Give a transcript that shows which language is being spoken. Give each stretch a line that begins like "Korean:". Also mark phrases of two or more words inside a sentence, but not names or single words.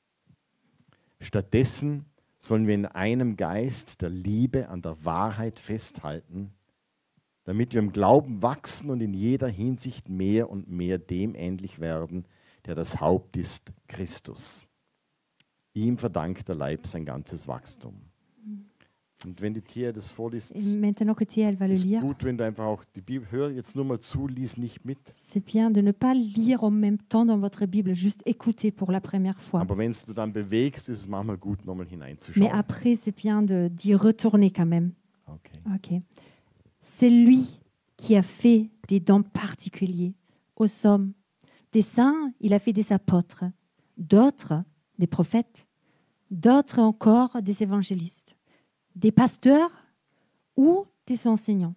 German: Stattdessen sollen wir in einem Geist der Liebe an der Wahrheit festhalten, damit wir im Glauben wachsen und in jeder Hinsicht mehr und mehr dem ähnlich werden, der das Haupt ist, Christus. Ihm verdankt der Leib sein ganzes Wachstum. Und wenn die Tia das vorliest,
French: Et maintenant que Thierry va le
German: ist
French: lire,
German: gut, wenn du einfach auch die Bibel, hör jetzt nur mal zu, lies nicht mit.
French: c'est bien de ne pas lire en même temps dans votre Bible, juste écouter pour la première fois.
German: Aber wenn du dann bewegst, ist es manchmal gut, nochmal
French: Mais
German: hineinzuschauen.
French: après, c'est bien d'y retourner quand même.
German: Okay.
French: Ok. C'est lui qui a fait des dons particuliers aux hommes. Des saints, il a fait des apôtres, d'autres des prophètes, d'autres encore des évangélistes, des pasteurs ou des enseignants.